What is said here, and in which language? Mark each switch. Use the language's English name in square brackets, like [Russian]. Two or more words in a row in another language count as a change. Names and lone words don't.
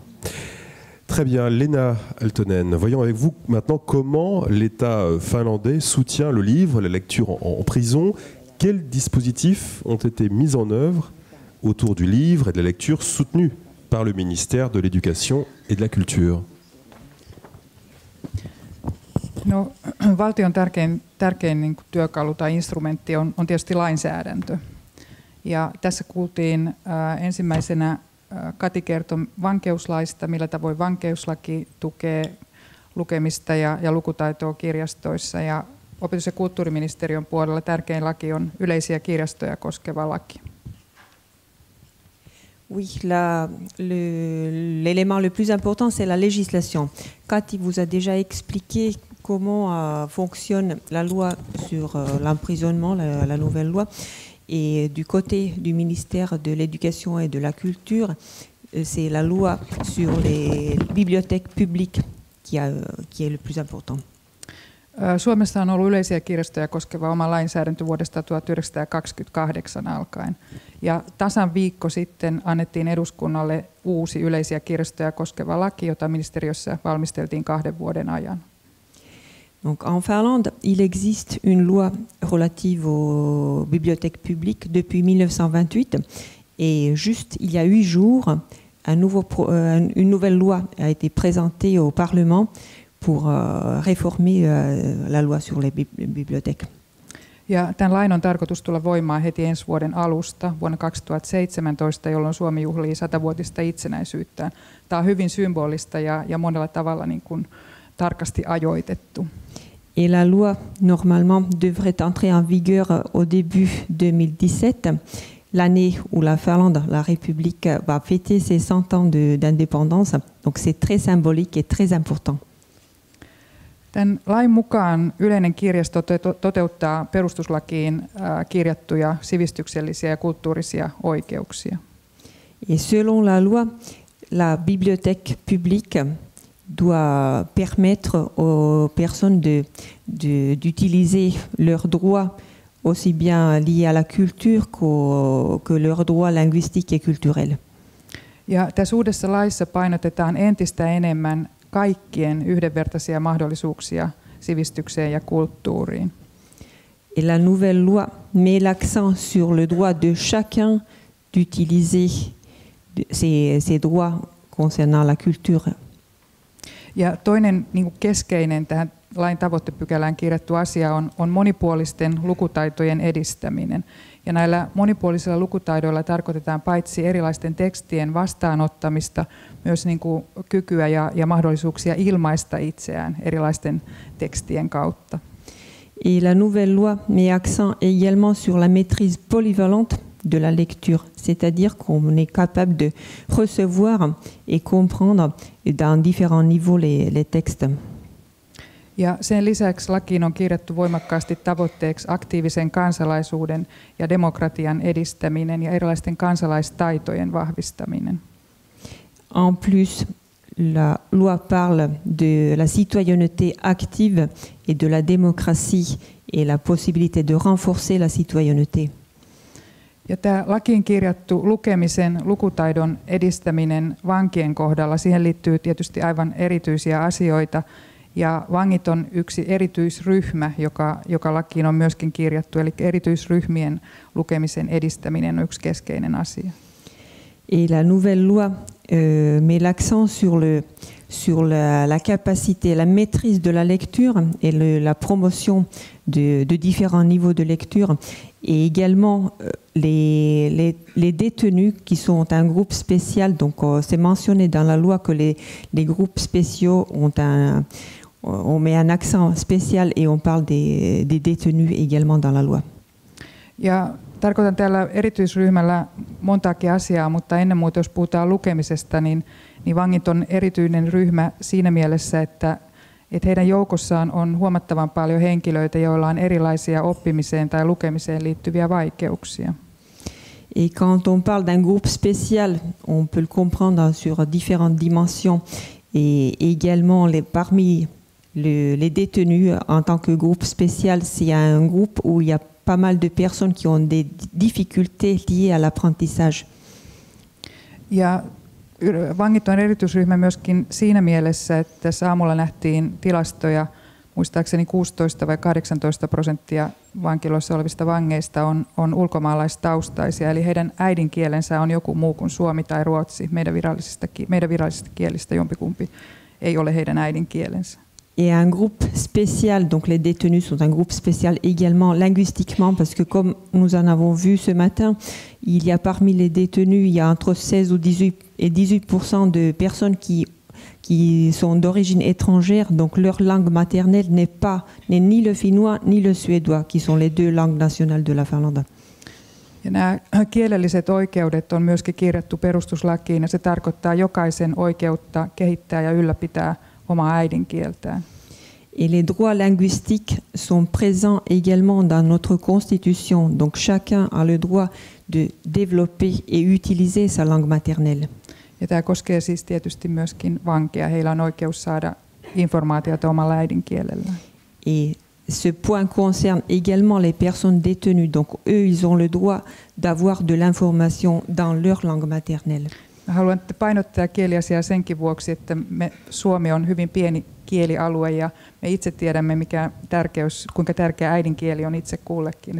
[French] Très bien, Lena Aaltonen, voyons avec vous maintenant comment l'État finlandais soutient le livre, la lecture en prison. Quels dispositifs ont été mis en œuvre autour du livre et de la lecture soutenus par le ministère de l'Éducation et de la Culture? [Finnish] No, valtion tärkein niin kuin työkalu tai instrumentti on tietysti lainsäädäntö. Ja tässä kuultiin ensimmäisenä Kati kertoi vankeuslaista, millä tavoin vankeuslaki tukee lukemista ja lukutaitoa kirjastoissa. Ja opetus- ja kulttuuriministeriön puolella tärkein laki on yleisiä kirjastoja koskeva laki. [French] Oui, l'élément le plus important, c'est la législation. Kati vous a déjà expliqué comment fonctionne la loi sur l'emprisonnement, la nouvelle loi. Et du côté du ministère de l'Éducation et de la Culture, c'est la loi sur les bibliothèques publiques qui est le plus important. [Finnish] Suomessa on ollut yleisiä kirjastoja koskeva oma lainsäädäntö vuodesta 1928 alkaen. Ja tasan viikko sitten annettiin eduskunnalle uusi yleisiä kirjastoja koskeva laki, jota ministeriössä valmisteltiin 2 vuoden ajan. [French] Donc, en Finlande, il existe une loi relative aux bibliothèques publiques depuis 1928. Et juste il y a 8 jours, une nouvelle loi a été présentée au Parlement pour réformer la loi sur les bibliothèques. [Finnish] Ja tämän lain on tarkoitus tulla voimaan heti ensi vuoden alusta, vuonna 2017, jolloin Suomi juhlii 100-vuotista itsenäisyyttään. Tämä on hyvin symbolista ja monella tavalla niin kuin tarkasti ajoitettu. [French] Et la loi, normalement, devrait entrer en vigueur au début 2017, l'année où la Finlande, la République, va fêter ses 100 ans d'indépendance. Donc c'est très symbolique et très important. [Finnish] Tämän lain mukaan yleinen kirjasto toteuttaa perustuslakiin kirjattuja sivistyksellisiä ja kulttuurisia oikeuksia. [French] Et selon la loi, la bibliothèque publique doit permettre aux personnes d'utiliser leurs droits aussi bien liés à la culture que leurs droits linguistiques et culturels. [Finnish] Ja tässä uudessa laissa painotetaan entistä enemmän kaikkien yhdenvertaisia mahdollisuuksia sivistykseen ja kulttuuriin. [French] Et la nouvelle loi met l'accent sur le droit de chacun d'utiliser ses droits concernant la culture. [Finnish] Ja toinen niin kuin keskeinen tähän lain tavoittepykälään kirjattu asia on monipuolisten lukutaitojen edistäminen. Ja näillä monipuolisilla lukutaidoilla tarkoitetaan paitsi erilaisten tekstien vastaanottamista, myös niin kuin kykyä ja mahdollisuuksia ilmaista itseään erilaisten tekstien kautta. [French] Et la nouvelle loi met accent également sur la maîtrise polyvalente de la lecture, c'est-à-dire qu'on est capable de recevoir et comprendre dans différents niveaux les textes. [Finnish] Ja sen lisäksi lakiin on kirjattu voimakkaasti tavoitteeksi aktiivisen kansalaisuuden ja demokratian edistäminen ja erilaisten kansalaistaitojen vahvistaminen. [French] En plus, la loi parle de la citoyenneté active et de la démocratie et la possibilité de renforcer la citoyenneté. [Finnish] Ja tämä lakiin kirjattu lukemisen, lukutaidon edistäminen vankien kohdalla, siihen liittyy tietysti aivan erityisiä asioita. Ja vangit on yksi erityisryhmä, joka lakiin on myöskin kirjattu, eli erityisryhmien lukemisen edistäminen on yksi keskeinen asia. [French] Et la nouvelle loi met l'accent sur la capacité, la maîtrise de la lecture et la promotion de différents niveaux de lecture, et également les détenus qui sont un groupe spécial. Donc c'est mentionné dans la loi que les groupes spéciaux on met un accent spécial et on parle des détenus également dans la loi. [Finnish] Ja tarkoitan täällä erityisryhmällä montaakin asiaa, mutta ennen muuta jos puhutaan lukemisesta, niin vangit on erityinen ryhmä siinä mielessä, että heidän joukossaan on huomattavan paljon henkilöitä, joilla on erilaisia oppimiseen tai lukemiseen liittyviä vaikeuksia. [French] Et quand on parle d'un groupe spécial, on peut le comprendre sur différentes dimensions. Et également, parmi les détenus en tant que groupe spécial, c'est un groupe où il y a pas mal de personnes qui ont des difficultés liées à l'apprentissage. [Finnish] Ja vangit on erityisryhmä myöskin siinä mielessä, että tässä aamulla nähtiin tilastoja, muistaakseni 16 vai 18% vankiloissa olevista vangeista on ulkomaalaistaustaisia, eli heidän äidinkielensä on joku muu kuin suomi tai ruotsi. Meidän virallisista kielistä jompikumpi ei ole heidän äidinkielensä. [French] Et un groupe spécial, donc les détenus sont un groupe spécial également linguistiquement, parce que comme nous en avons vu ce matin, il y a parmi les détenus, il y a entre 16 ou 18% de personnes qui sont d'origine étrangère, donc leur langue maternelle n'est ni le finnois ni le suédois, qui sont les 2 langues nationales de la Finlande. [Finnish] Ja nämä kielelliset oikeudet on myöskin kirjattu perustuslakiin, ja se tarkoittaa jokaisen oikeutta kehittää ja ylläpitää omaa äidinkieltään. [French] Et les droits linguistiques sont présents également dans notre constitution. Donc chacun a le droit de développer et utiliser sa langue maternelle. [Finnish] Ja tämä koskee siis tietysti myöskin vankeja. Heillä on oikeus saada informaatiota omalla äidinkielellään. [French] Et ce point concerne également les personnes détenues. Donc eux, ils ont le droit d'avoir de l'information dans leur langue maternelle. [Finnish] Haluan painottaa kieliasiaa senkin vuoksi, että Suomi on hyvin pieni kielialue ja me itse tiedämme, kuinka tärkeä äidinkieli on itse kullekin.